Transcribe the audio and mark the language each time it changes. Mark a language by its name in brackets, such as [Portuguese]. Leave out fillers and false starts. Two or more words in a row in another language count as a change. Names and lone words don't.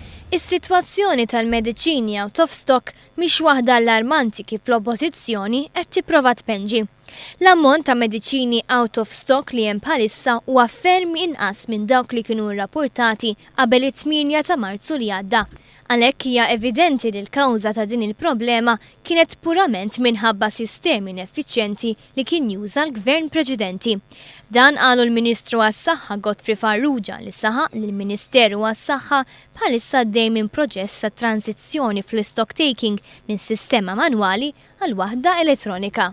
[Maltese] Is-sitwazzjoni tal-mediċini [English] out of stock [Maltese] mhix waħda allarmanti kif l-oppożizzjoni qed tipprova tpenġi. L-ammont ta' mediċini [English] out of stock [Maltese] li hemm bħalissa huwa ferm inqas minn dawk li kienu rrappurtati qabel it-8 ta' Marzu li għadda. Għalhekk hija evidenti li l-kawża ta' din il-problema kienet purament minħabba sistemi ineffiċjenti li kien juża l-gvern preċedenti. Dan qalu l-Ministru għas-Saħħa Godfrey Farrugia li saħaq li l-Ministeru għas-Saħħa bħalissa għaddej minn proċess ta' transizzjoni fl- [English] stock taking [Maltese] minn sistema manwali għal waħda elettronika.